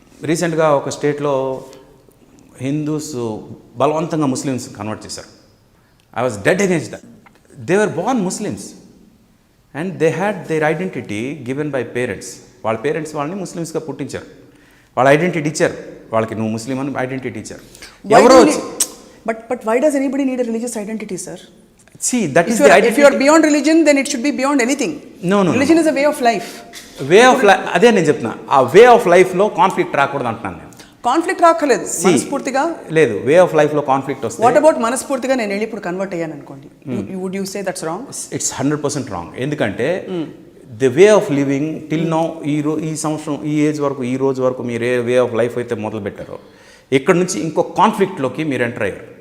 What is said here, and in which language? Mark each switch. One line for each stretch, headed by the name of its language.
Telugu: రీసెంట్గా ఒక స్టేట్లో హిందూస్ బలవంతంగా ముస్లిమ్స్ కన్వర్ట్ చేశారు.
English: I was dead against that. They were born Muslims and they had their identity given by parents.
Telugu: వాళ్ళ parents వాళ్ళని ముస్లిమ్స్గా పుట్టించారు, వాళ్ళ ఐడెంటిటీ ఇచ్చారు వాళ్ళకి, నువ్వు ముస్లిం అని ఐడెంటిటీ ఇచ్చారు. ఎవరో
English: But why does anybody need a religious identity, sir? That is the identity. If you are beyond religion, then it should be beyond anything. No. Religion is a way of life.
Telugu: అదే నేను చెప్తున్నా. ఆ way of లైఫ్లో conflict రాకూడదు అంటున్నాను నేను. Conflict రాకలేదు, మనస్ఫూర్తిగా లేదు. వే ఆఫ్ లైఫ్లో కాన్ఫ్లిక్ట్ వస్తే,
English: what about
Telugu: మనస్ఫూర్తిగా నేను వెళ్ళి ఇప్పుడు కన్వర్ట్ అయ్యాను అనుకోండి,
English: Would you say that's wrong? It's 100% wrong.
Telugu: ఎందుకంటే
English: the way of living till now,
Telugu: ఈ సంవత్సరం, ఈ ఏజ్ వరకు, ఈ రోజు వరకు మీరు ఏ వే ఆఫ్ లైఫ్ అయితే మొదలు పెట్టారో, ఇక్కడ నుంచి ఇంకో కాన్ఫ్లిక్ట్లోకి మీరు ఎంటర్ అయ్యారు.